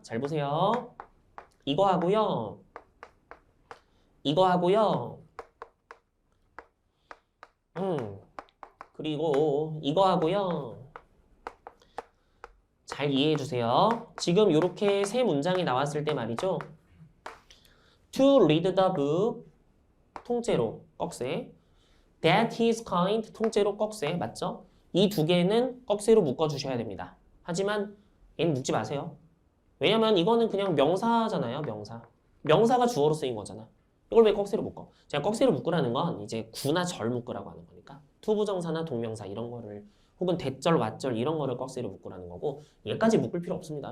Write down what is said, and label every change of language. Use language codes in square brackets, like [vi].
[ko] 잘 보세요. 이거 하고요. 이거 하고요. 그리고 이거 하고요. 잘 이해해 주세요. 지금 이렇게 세 문장이 나왔을 때 말이죠. [en] To read the book, [ko] 통째로 꺽쇠. [en] That is kind, [ko] 통째로 꺽쇠. 맞죠? 이 두 개는 꺽쇠로 묶어주셔야 됩니다. 하지만 얘는 묶지 마세요. 왜냐면 이거는 그냥 명사잖아요. 명사. 명사가 주어로 쓰인 거잖아. 이걸 왜 꺽쇠로 묶어? 제가 꺽쇠로 묶으라는 건 이제 구나 절 묶으라고 하는 거니까. 투부정사나 동명사 이런 거를 혹은 대절, 왓절 이런 거를 꺽쇠로 묶으라는 거고 얘까지 묶을 필요 없습니다.